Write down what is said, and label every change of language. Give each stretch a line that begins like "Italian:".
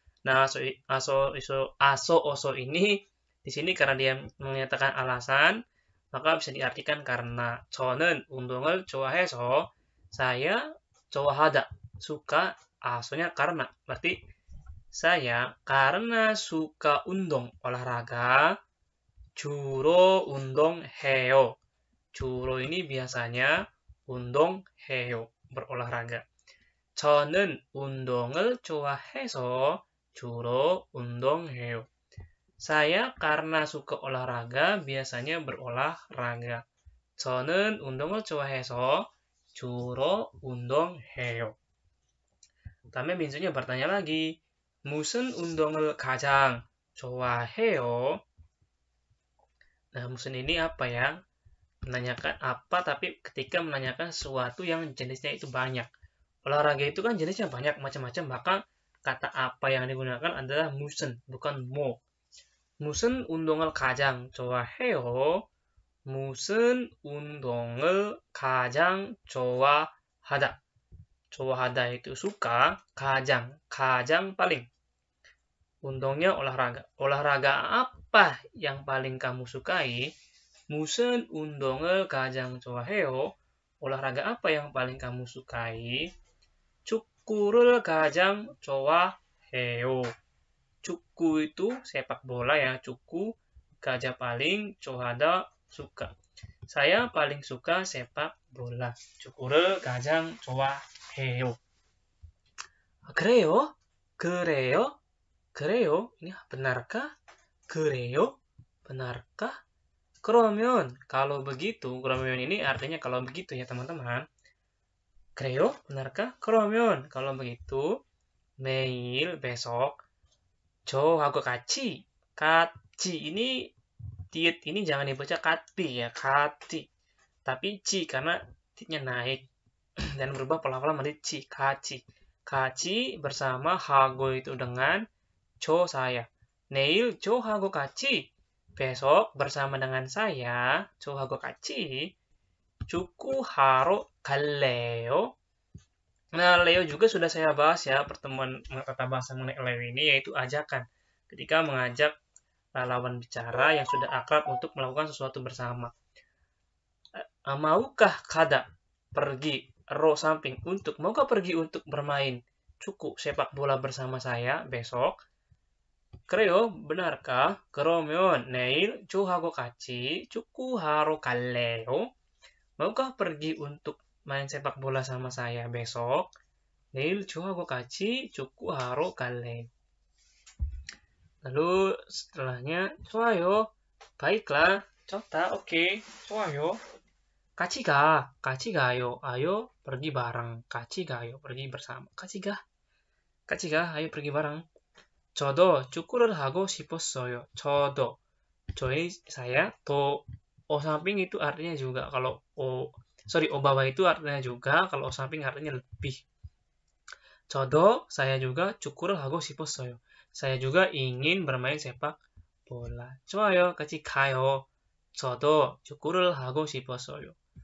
Indonesian: Nah, aso, oso ini di sini karena dia menyatakan alasan, maka bisa diartikan karena
Korean: 저는 운동을 좋아해서,
Indonesian: saya 좋아하다, suka, asonya karena. Berarti saya karena suka 운동, olahraga, 주로 운동해요. 주로 ini biasanya 운동해요, berolahraga.
Korean: 저는 운동을 좋아해서 주로 운동해요.
Indonesian: Saya karena suka olahraga biasanya berolahraga.
Korean: 저는 운동을 좋아해서 주로 운동해요.
Indonesian: 다음에 민준이 bertanya lagi.
Korean: 무슨 운동을 가장 좋아해요?
Indonesian: Nah, musun ini apa ya? Menanyakan apa, tapi ketika menanyakan sesuatu yang jenisnya itu banyak. Olahraga itu kan jenisnya banyak, macam-macam, maka kata apa yang digunakan adalah musun, bukan mo.
Korean: 무슨 운동을 가장 좋아해요? 무슨 운동을 가장 좋아하다.
Indonesian: 좋아하다 itu suka, 가장 paling. Undongnya olahraga. Olahraga apa yang paling kamu sukai?
Korean: 무슨 운동을 가장 좋아해요?
Indonesian: Olahraga apa yang paling kamu sukai?
Korean: 축구를 가장 좋아해요.
Indonesian: 축구 itu sepak bola ya.
Korean: 축구 가장 paling 좋아하다 suka.
Indonesian: Saya paling suka sepak bola.
Korean: 축구를 가장 좋아해요.
Indonesian: 그래요? 그래요? 그래요? Ini benarkah? 그래요? Benarkah? 그러면 kalau begitu, 그러면 ini artinya kalau begitu ya teman-teman. 그래요? benarkah? 그러면 kalau begitu 내일 besok 저하고 같이 ini tiet ini jangan dibaca kati ya, kati. Tapi ci karena tietnya naik dan berubah pelan-pelan menjadi ci, kaci bersama hago itu dengan saya.
Korean: 내일 저하고 같이
Indonesian: besok bersama dengan saya
Korean: 저하고 같이 축구하러 갈래요?
Indonesian: Nah, Leo juga sudah saya bahas ya pertemuan tata bahasa mengenai Leo ini yaitu ajakan. Ketika mengajak lawan bicara yang sudah akrab untuk melakukan sesuatu bersama. Maukah kada pergi ro samping untuk maukah pergi untuk bermain cukup sepak bola bersama saya besok? 그래요, benarkah?
Korean: 그러면 내일 저하고 같이 축구하러 갈래요?
Indonesian: Maukah pergi untuk main sepak bola sama saya besok?
Korean: 내일 저하고 같이 축구하러 갈래요?
Indonesian: Lalu setelahnya, 좋아요. Baiklah, 좋다, oke, 좋아요.
Korean: 같이 가요.
Indonesian: Ayo pergi bareng.
Korean: 같이 가요,
Indonesian: pergi bersama. 같이 가, ayo pergi bareng.
Korean: 저도 축구를 하고 싶었어요. 저도.
Indonesian: saya, to, o samping itu artinya juga. Kalau o bawah itu artinya juga. Kalau o samping artinya lebih.
Korean: 저도,
Indonesian: saya juga
Korean: 축구를 하고 싶었어요.
Indonesian: Saya juga ingin bermain sepak bola.
Korean: 좋아요, 같이 가요. 저도 축구를 하고 싶었어요.